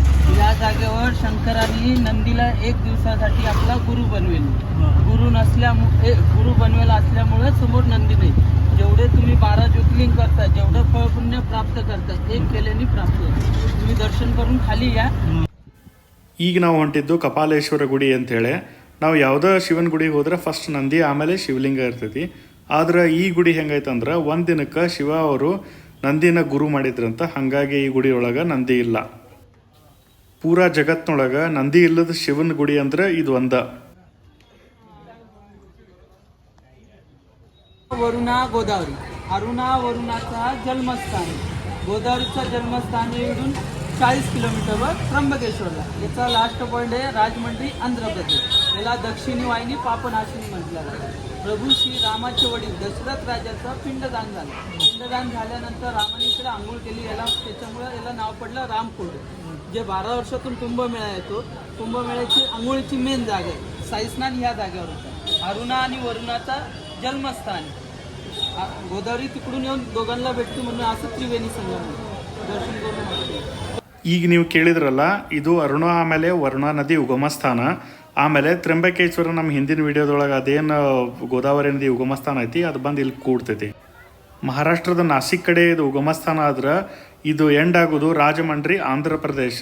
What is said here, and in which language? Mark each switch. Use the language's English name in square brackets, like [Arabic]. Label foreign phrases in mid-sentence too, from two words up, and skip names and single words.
[Marathi] या जागेवर शंकरांनी नंदीला 1 दिवसासाठी आपला गुरु बनवेल. गुरु बनवेल असल्यामुळे समोर नंदी नाही. जेवढे तुम्ही 12 ज्योतिर्लिंग करता, जेवढं फळ पुण्य प्राप्त करता, एक केल्याने प्राप्त होतं. तुम्ही दर्शन करून खाली या. [Kannada] ಈಗ ನಾವು ಹೊಂಟಿದ್ದು ಕಪಾಲೇಶ್ವರ ಗುಡಿ ಅಂಥೇಳಿ. ನಾವು ಯಾವುದೋ ಶಿವನ ಗುಡಿಗೆ ಹೋದ್ರೆ ಫಸ್ಟ್ ನಂದಿ, ಆಮೇಲೆ ಶಿವಲಿಂಗ ಇರ್ತೈತಿ. ಆದ್ರೆ ಈ ಗುಡಿ ಹೆಂಗೈತಂದ್ರೆ ಒಂದು ದಿನಕ್ಕೆ ಶಿವ ಅವರು ನಂದಿನ ಗುರು ಮಾಡಿದ್ರಂತ, ಹಾಗಾಗಿ ಈ ಗುಡಿ ಒಳಗೆ ನಂದಿ ಇಲ್ಲ. ಪೂರಾ ಜಗತ್ತಿನೊಳಗೆ ನಂದಿ ಇಲ್ಲದ ಶಿವನ ಗುಡಿ ಅಂದ್ರೆ ಇದು ಒಂದ. [Marathi] वरुणा गोदावरी, वरुणाचा जन्मस्थान. गोदावरीचं जन्मस्थान इकडून 40 किलोमीटरवर त्र्यंबकेश्वरला. याचा [English] last point [Marathi] आहे राजमंड्री, आंध्र प्रदेश. याला दक्षिणी वाहिनी पापनाशिनी म्हटलं जातं. प्रभू श्री रामाचे वडील दशरथ राजाचं पिंडदान झालं. पिंडदान झाल्यानंतर रामाने इकडे आंघोळ केली, त्याच्यामुळे याला नाव पडलं रामकुंड. जे 12 वर्षातून कुंभमेळा येतो, कुंभमेळ्याची आंघोळीची मेन जागा आहे. साईस्नान ह्या जागेवर होतं. अरुणा आणि वरुणाचा जन्मस्थान. गोदावरी तिकडून येऊन दोघांना भेटते म्हणून असं त्रिवेणी संगम दर्शन करून. [Kannada] ಈಗ ನೀವು ಕೇಳಿದ್ರಲ್ಲ, ಇದು ಅರುಣ ಆಮೇಲೆ ವರುಣಾ ನದಿ ಉಗಮ ಸ್ಥಾನ. ಆಮೇಲೆ ತ್ರ್ಯಂಬಕೇಶ್ವರ ನಮ್ಮ ಹಿಂದಿನ ವಿಡಿಯೋದೊಳಗೆ ಅದೇನು ಗೋದಾವರಿ ನದಿ ಉಗಮ ಸ್ಥಾನ ಐತಿ, ಅದು ಬಂದು ಇಲ್ಲಿ ಕೂಡ್ತೈತಿ. ಮಹಾರಾಷ್ಟ್ರದ ನಾಸಿಕ್ ಕಡೆ ಇದು ಉಗಮ ಸ್ಥಾನ ಆದ್ರೆ ಇದು ಎಂಡ್ ಆಗೋದು ರಾಜಮಂಡ್ರಿ, ಆಂಧ್ರ ಪ್ರದೇಶ.